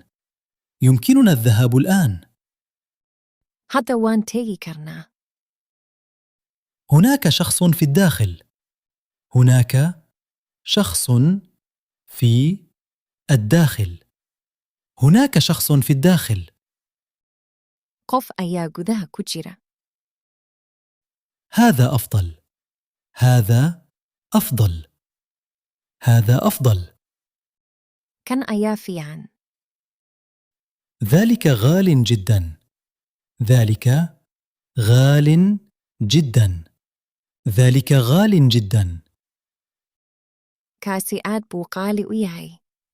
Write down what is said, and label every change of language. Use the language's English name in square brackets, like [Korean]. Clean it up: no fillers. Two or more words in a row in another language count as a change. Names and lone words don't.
[Arabic] يمكننا الذهاب الآن. حتى وان تيجي كرنا. هناك شخص في الداخل. هناك شخص في الداخل. هناك شخص في الداخل. [Somali] qof ayaa gudaha ku jira. [Arabic] هذا أفضل. هذا أفضل. هذا أفضل. [Somali] kan ayaa fiican. [Arabic] ذلك غال جدا. ذلك غال جدا. ذلك غال جدا. [Somali] kaasi aad buu qaali u yahay.